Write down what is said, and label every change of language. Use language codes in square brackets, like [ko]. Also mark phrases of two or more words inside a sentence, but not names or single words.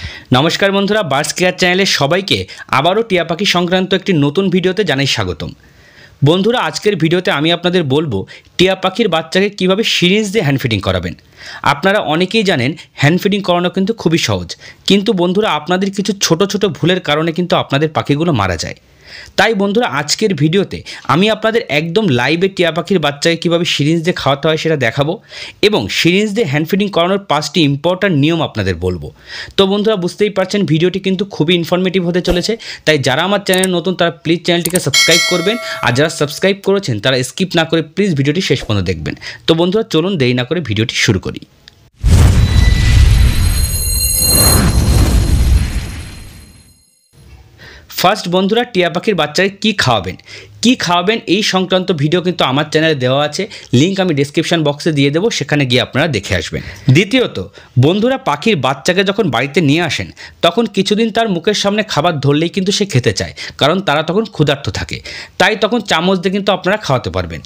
[bn] নমস্কার বন্ধুরা বার্ডস কেয়ার চ্যানেলে সবাইকে আবারো টিয়া পাখি সংক্রান্ত এক নতুন ভিডিওতে জানাই স্বাগতম। বন্ধুরা আজকের ভিডিওতে আমি আপনাদের বলবো টিয়া পাখির বাচ্চাকে কিভাবে সিরিঞ্জ দিয়ে [en] hand feeding [bn] कराबेन। আপনারা অনেকেই জানেন [en] hand feeding [bn] করানো কিন্তু খুবই সহজ, কিন্তু বন্ধুরা আপনাদের কিছু ছোট ছোট ভুলের কারণে কিন্তু আপনাদের পাখিগুলো মারা যায়। তাই বন্ধুরা আজকের ভিডিওতে আমি আপনাদের একদম লাইভে টিয়া পাখির বাচ্চাকে কিভাবে সিরিঞ্জ দিয়ে खाওয়াতে হয় সেটা দেখাবো এবং সিরিঞ্জ দিয়ে [en] hand feeding [bn] করানোর ৫টি ইম্পর্ট্যান্ট নিয়ম আপনাদের বলবো। তো বন্ধুরা বুঝতেই পারছেন ভিডিওটি কিন্তু খুবই ইনফরমেটিভ হতে চলেছে, তাই যারা আমার চ্যানেলে নতুন তারা প্লিজ চ্যানেলটিকে সাবস্ক্রাইব করবেন আর যারা সাবস্ক্রাইব করেছেন তারা স্কিপ না করে প্লিজ ভিডিওটি শেষ পর্যন্ত দেখবেন। তো বন্ধুরা চলুন দেরি না করে ভিডিওটি শুরু করি। ফার্স্ট বন্ধুরা টিয়া পাখির বাচ্চাকে কী खाওয়াবেন এই সংক্রান্ত ভিডিও কিন্তু আমার চ্যানেলে দেওয়া আছে, লিংক আমি ডেসক্রিপশন বক্সে দিয়ে দেব, সেখানে গিয়ে আপনারা দেখে আসবেন। দ্বিতীয়ত বন্ধুরা পাখির বাচ্চাকে যখন বাড়িতে নিয়ে আসেন তখন কিছুদিন তার মুখের সামনে খাবার ধরলেই কিন্তু সে খেতে চায়, কারণ তারা তখন ক্ষুধার্ত থাকে, তাই তখন চামচ দিয়ে কিন্তু আপনারা খাওয়াতে পারবেন।